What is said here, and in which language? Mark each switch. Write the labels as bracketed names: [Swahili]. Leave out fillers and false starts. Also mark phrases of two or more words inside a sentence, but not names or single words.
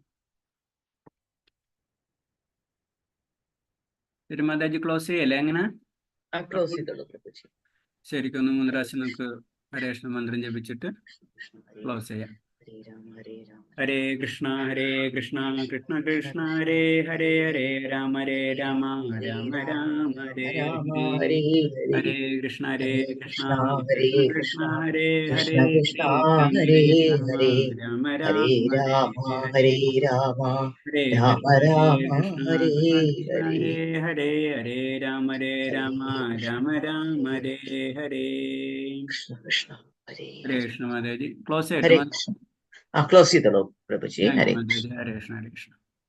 [Malayalam] തിരുമാതാജി ക്ലോസ് ചെയ്യല്ലേ? എങ്ങനെ ക്ലോസ് ചെയ്തോളൂ പ്രഭുജി. ശരിക്കും 3 പ്രാവശ്യം നമുക്ക് [Sanskrit] ഹരേ കൃഷ്ണ [Malayalam] മന്ത്രം ജപിച്ചിട്ട് ക്ലോസ് ചെയ്യാം. [Sanskrit] ഹരേ ഹരേ കൃഷ്ണ കൃഷ്ണ കൃഷ്ണ കൃഷ്ണ ഹരേ ഹരേ, ഹരേ രാമ രാമ രാമ ഹരേ ഹരേ, ഹരേ കൃഷ്ണ കൃഷ്ണ കൃഷ്ണ ഹരേ ഹരേ, ഹരേ ഹരേ, രാമ ഹരേ രാമ ഹരേ രാമ ഹരേ രാമ രാമ കൃഷ്ണ ഹരേ കൃഷ്ണ ഹരേ. ഹരേ ഹരേ, ഹരേ രാമ രാമ രാമ ഹരേ ഹരേ. കൃഷ്ണ കൃഷ്ണ ഹരേ ഹരേ കൃഷ്ണ മാതാജി ക്ലോസ് ഹരേ [Malayalam] ചെയ്യട്ടെ. കൃഷ്ണ. ക്ലോസ് ചെയ്തോളൂ പ്രഭുജി. ഹരേ [Sanskrit] മാതാജി. ഹരേ കൃഷ്ണ ഹരേ കൃഷ്ണ.